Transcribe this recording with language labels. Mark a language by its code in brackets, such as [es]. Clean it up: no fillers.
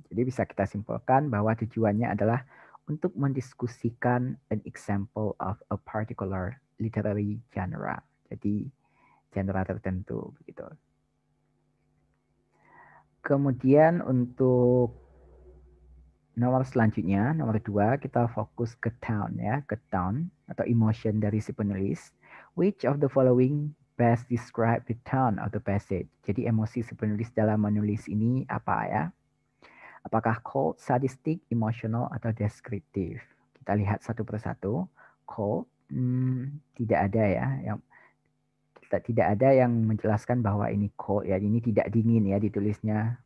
[id] Jadi bisa kita simpulkan bahwa tujuannya adalah untuk mendiskusikan [en] an example of a particular literary genre. [id] Jadi genre tertentu begitu. Kemudian untuk nomor selanjutnya, nomor 2, kita fokus ke tone ya, ke tone atau emotion dari si penulis. [en] Which of the following best describe the tone of the passage? [id] Jadi emosi si penulis dalam menulis ini apa ya? Apakah cold, sadistic, emotional, atau deskriptif? Kita lihat satu persatu. Cold, tidak ada ya. Tidak ada yang menjelaskan bahwa ini cold ya. Ini tidak dingin ya ditulisnya.